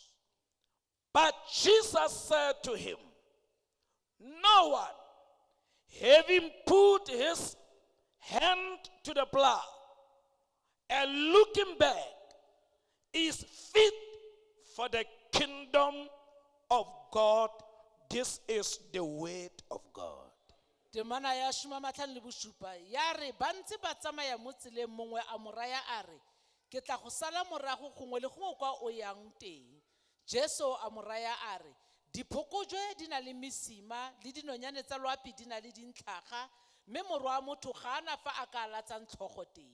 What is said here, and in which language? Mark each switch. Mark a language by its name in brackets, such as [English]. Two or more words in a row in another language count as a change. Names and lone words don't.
[English] But Jesus said to him, 'No one, having put his hand to the plow and looking back, is fit for the kingdom of God.'" This is the word of God. [Tswana] Temana ya shoma matlhano le bosupa ya re ba ntse ba tsamaya mo tseleng mongwe a mo raya a re, "Ke tla go sala morago gongwe le gongwe kwa o yang teng." Jesu a mo raya a re, "Diphokojwe di na le mesima le dinonyane tsa loapi di na le dintlhaga, mme morwa wa motho ga ana fa a ka latsang tlhogo teng."